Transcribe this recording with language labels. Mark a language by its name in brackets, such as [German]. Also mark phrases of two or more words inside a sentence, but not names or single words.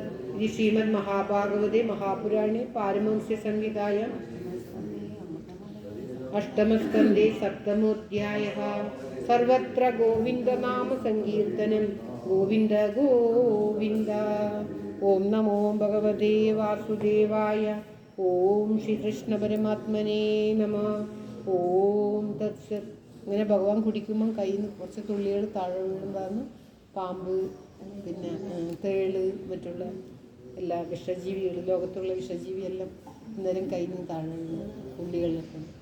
[Sanskrit] इति श्रीमद्महाभागवते महापुराणे पारमहंस्य संहितायां अष्टमस्कन्धे सप्तमोऽध्यायः। सर्वत्र गोविन्दनाम संकीर्तनं गोविन्द गोविन्द। ओम नमो भगवते वासुदेवाय। ഓം ശ്രീകൃഷ്ണ പരമാത്മനേ നമഃ. ഓം തത്സത്. [Malayalam] ഇങ്ങനെ ഭഗവാൻ കുടിക്കുമ്പം കയ്യിൽ നിന്ന് കുറച്ച് തുള്ളികൾ താഴെ വീഴുന്നതാണ് പാമ്പ്, പിന്നെ തേള്, മറ്റുള്ള എല്ലാ വിഷജീവികളും, ലോകത്തുള്ള വിഷജീവിയെല്ലാം അന്നേരം കയ്യിൽ നിന്ന് താഴെ വീഴുന്ന തുള്ളികളിലൊക്കെ.